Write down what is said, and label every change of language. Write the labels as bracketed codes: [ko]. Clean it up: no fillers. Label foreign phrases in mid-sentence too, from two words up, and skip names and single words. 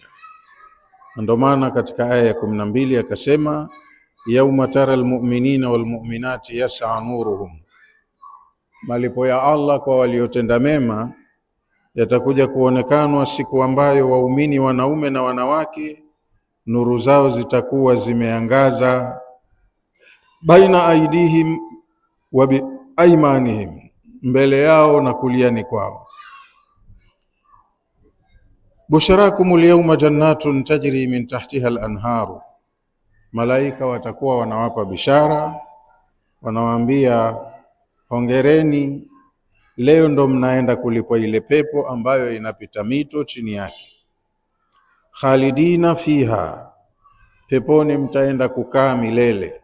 [sw] Ndio maana katika aya ya 12 akasema, [ar] يوم ترى المؤمنين والمؤمنات يسعى نورهم, [sw] malipo ya Allah kwa waliotenda mema yatakuja kuonekanwa siku ambayo waumini wanaume na wanawake nuru zao zitakuwa zimeangaza, [ar] بين أيديهم وبأيمانهم, [sw] mbele yao na kuliani kwao. [ar] بشراكم اليوم جنات تجري من تحتها الأنهار, [sw] malaika watakuwa wanawapa bishara, wanawaambia hongereni, leo ndo mnaenda kulipwa ile pepo ambayo inapita mito chini yake. [ar] خالدين فيها, [sw] peponi mtaenda kukaa milele.